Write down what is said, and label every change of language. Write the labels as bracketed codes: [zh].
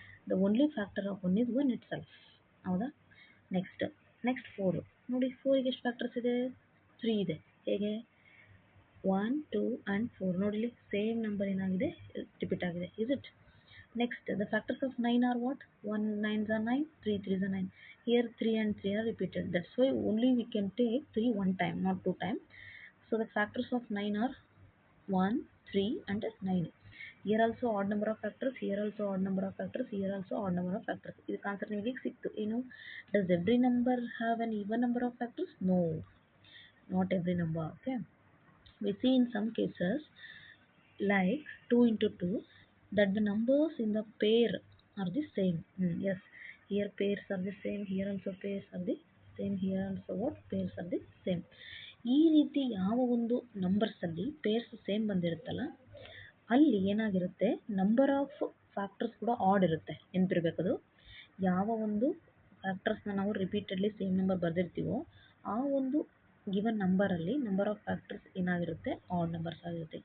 [en] The only factor of 1 is 1 itself. [kn] ಹೌದಾ? Next 4 ನೋಡಿ, 4ಗೆ ಎಷ್ಟು ಫ್ಯಾಕ್ಟರ್ಸ್ ಇದೆ, 3 ಇದೆ. ಹೇಗೆ, 1 2 ಆ್ಯಂಡ್ 4 ನೋಡಿ, ಇಲ್ಲಿ ಸೇಮ್ ನಂಬರ್ ಏನಾಗಿದೆ, ರಿಪೀಟ್ ಆಗಿದೆ. [en] Is it? Next the factors of 9 are what, 1 9s are 9, 3 3s are 9. Here 3 and 3 are repeated. That's why only we can take 3 one time, not 2 time. So the factors of 9 are 1, 3 and 9. Here also odd number of factors, here also odd number of factors, here also odd number of factors. [kn] ಇದಕ್ಕೆ answer ನಿಮಗೆ ಸಿಕ್ತು. ಏನು, [en] does every number have an even number of factors? No, not every number. Okay, we see in some cases like 2 into 2 that the numbers in the pair are the same. Yes, here pairs are the same, here also pairs are the same, here also what, pairs are the same. [kn] ಈ ರೀತಿ ಯಾವ ಒಂದು ನಂಬರ್ಸಲ್ಲಿ pairs same ಬಂದಿರುತ್ತಲ್ಲ, ಅಲ್ಲಿ ಏನಾಗಿರುತ್ತೆ, number of factors ಕೂಡ add ಇರುತ್ತೆ. ನೆನಪಿರಬೇಕದು. ಯಾವ ಒಂದು ಫ್ಯಾಕ್ಟರ್ಸ್ನ ನಾವು ರಿಪೀಟೆಡ್ಲಿ ಸೇಮ್ ನಂಬರ್ ಬರೆದಿರ್ತೀವೋ ಆ ಒಂದು ಗಿವನ್ ನಂಬರಲ್ಲಿ ನಂಬರ್ ಆಫ್ ಫ್ಯಾಕ್ಟರ್ಸ್ ಏನಾಗಿರುತ್ತೆ, ಆಡ್ ನಂಬರ್ಸ್ ಆಗಿರುತ್ತೆ.